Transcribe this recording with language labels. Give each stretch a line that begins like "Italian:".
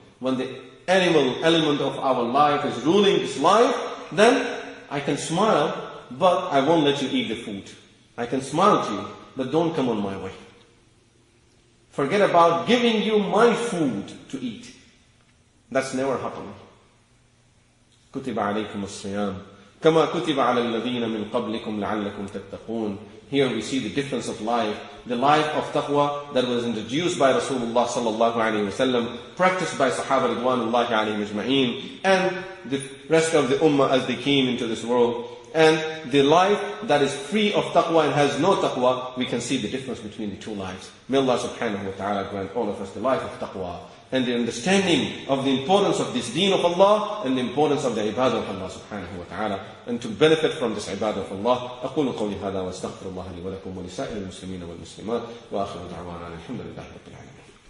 English: When the animal element of our life is ruling this life, then I can smile, but I won't let you eat the food. I can smile to you, but don't come on my way. Forget about giving you my food to eat. That's never happened.
Arabic: كتب عليكم الصيام كما كتب على الذين من قبلكم لعلكم تتقون.
English: Here we see the difference of life. The life of taqwa that was introduced by Rasulullah sallallahu alayhi wa sallam, practiced by Sahaba ridwanullahi alayhim ajma'een, and the rest of the ummah as they came into this world. And the life that is free of taqwa and has no taqwa, we can see the difference between the two lives. May Allah subhanahu wa ta'ala grant all of us the life of taqwa and the understanding of the importance of this deen of Allah and the importance of the ibadah of Allah subhanahu wa ta'ala, and to benefit from this ibadah of Allah.
Arabic: أقول قولي هذا وأستغفر الله لي ولكم ولسائر المسلمين والمسلمات وآخر دعوانا الحمد لله رب العالمين.